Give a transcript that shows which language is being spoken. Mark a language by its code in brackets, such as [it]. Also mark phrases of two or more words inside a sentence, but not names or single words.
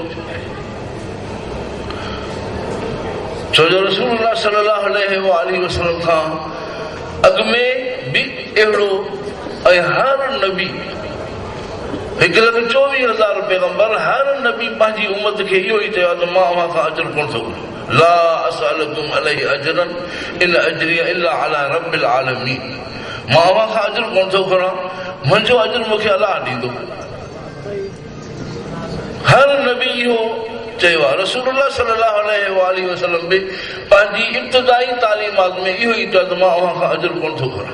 [sd] छो जो रसूलुल्लाह [ar] صلى الله عليه وسلم [sd] खां अॻु में बि अहिड़ो ऐं हर नबी 1,24,000 पैगंबर हर नबी पंहिंजी उम्मत खे इहो ई चयो त मां अव्हां खां अजर कोन थो घुरां। [ar] لا أسألكم عليه أجرا إن أجري إلا على رب العالمين. [sd] मां अव्हां खां अजर कोन थो घुरां, मुंहिंजो अजर मूंखे अलाह ॾींदो। हर नबी इहो चयो आहे। रसूलुल्लाह [ar] صلى الله عليه وسلم [sd] बि पंहिंजी इब्तिदाई तालीमात में इहो ई चयो त मां अव्हां खां अजर कोन थो घुरां।